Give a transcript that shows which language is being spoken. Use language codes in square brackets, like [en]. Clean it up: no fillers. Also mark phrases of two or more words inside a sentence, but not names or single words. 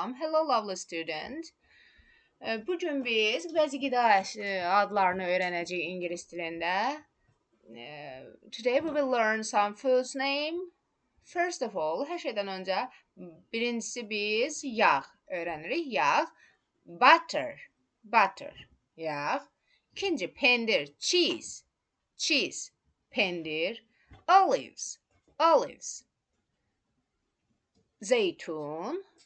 [en] salam. Hello lovely student. [az] Bugün biz bəzi qida adlarını öyrənəcəyik ingilis dilində. [en] Today we will learn some foods name. First of all, [az] hər şeydən öncə birincisi biz yağ öyrənirik. Yağ, butter, yağ. İkinci pendir, cheese, pendir. Olives, zeytun.